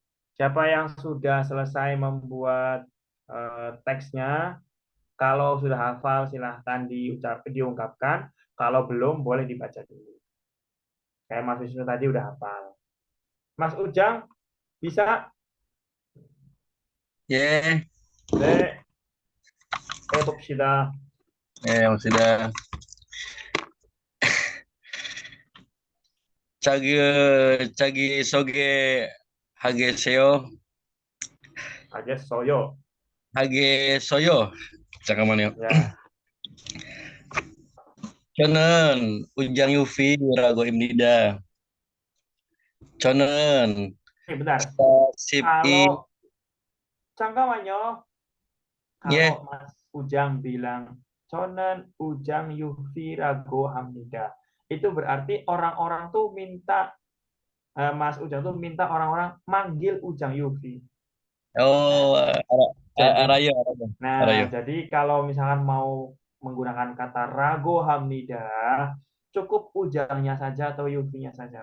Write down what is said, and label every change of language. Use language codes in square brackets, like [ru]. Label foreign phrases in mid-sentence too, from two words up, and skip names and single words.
[id] Siapa yang sudah selesai membuat teksnya? Kalau sudah hafal silahkan diungkapkan. Kalau belum boleh dibaca dulu. Kayak Mas Wisnu tadi udah hafal. Mas Ujang bisa? [ko] 예, 네, 해봅시다. 예, sudah. 자기 소개하겠어요. 알겠어요. 하겠어요. 잠깐만요. 야, 저는 Ujang Yufirago 입니다. 저는 [id] bentar. 41, [ko] Kalau 잠깐만요. 예, [id] Kalau Mas Ujang bilang [ko] Chonen Ujang Yufirago Hamida, [id] itu berarti orang-orang tuh minta Mas Ujang tuh minta orang-orang manggil Ujang Yufi. oh, Jadi, [ko] Arayo. [id] jadi kalau misalkan mau menggunakan kata [ko] 라고 합니다, [id] cukup Ujangnya saja atau Yufinya saja.